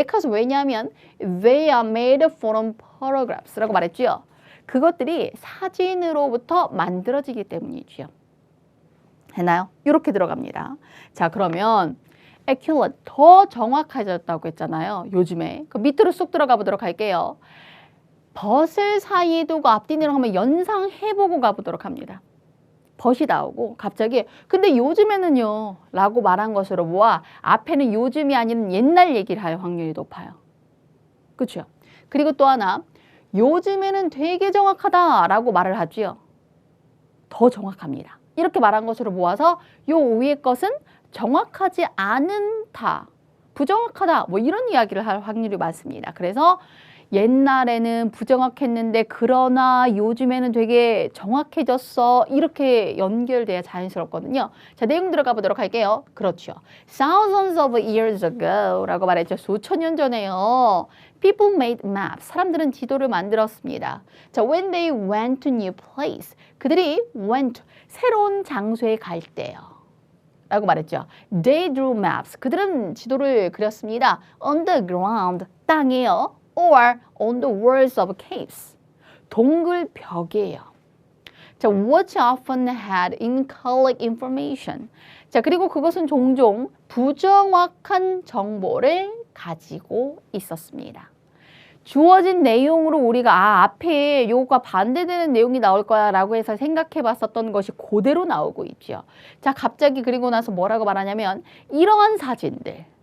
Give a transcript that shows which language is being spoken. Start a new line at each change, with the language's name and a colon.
Korean: 왜냐하면
English: they are made from photographs
Korean: 라고 말했죠. 그것들이 사진으로부터 만들어지기 때문이죠. 했나요? 이렇게 들어갑니다. 자, 그러면 accurate, 더 정확해졌다고 했잖아요. 요즘에. 그 밑으로 쑥 들어가 보도록 할게요. 벗을 사이에 두고 앞뒤로 하면 연상해보고 가보도록 합니다. 벗이 나오고 갑자기 근데 요즘에는요 라고 말한 것으로 보아 앞에는 요즘이 아닌 옛날 얘기를 할 확률이 높아요. 그렇죠? 그리고 또 하나 요즘에는 되게 정확하다 라고 말을 하지요. 더 정확합니다. 이렇게 말한 것으로 보아서 요 위의 것은 정확하지 않다, 부정확하다 뭐 이런 이야기를 할 확률이 많습니다. 그래서 옛날에는 부정확했는데 그러나 요즘에는 되게 정확해졌어. 이렇게 연결돼야 자연스럽거든요. 자, 내용 들어가 보도록 할게요. 그렇죠.
English: Thousands of years ago
Korean: 라고 말했죠. 수천 년 전에요.
English: People made maps.
Korean: 사람들은 지도를 만들었습니다.
English: 자, when they went to new place.
Korean: 그들이 went, 새로운 장소에 갈 때요. 라고 말했죠.
English: They drew maps.
Korean: 그들은 지도를 그렸습니다.
English: On the ground,
Korean: 땅에요.
English: or on the walls of caves.
Korean: 동굴 벽이에요.
English: 자, which often had incorrect information.
Korean: 자, 그리고 그것은 종종 부정확한 정보를 가지고 있었습니다. 주어진 내용으로 우리가 앞에 요거가 반대되는 내용이 나올 거야 라고 해서 생각해 봤었던 것이 그대로 나오고 있죠. 자, 갑자기 그리고 나서 뭐라고 말하냐면 이러한 사진들.